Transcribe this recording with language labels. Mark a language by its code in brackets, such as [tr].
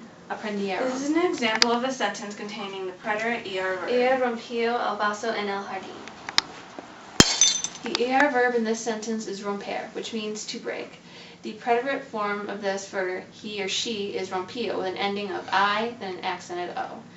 [en] Aprendieron. This is an example of a sentence containing the preterite ER verb. [es] Ella rompió el vaso en el jardín. [en] The ER verb in this sentence is romper, which means to break. The preterite form of this for he or she is rompio, with an ending of I, then an accented O.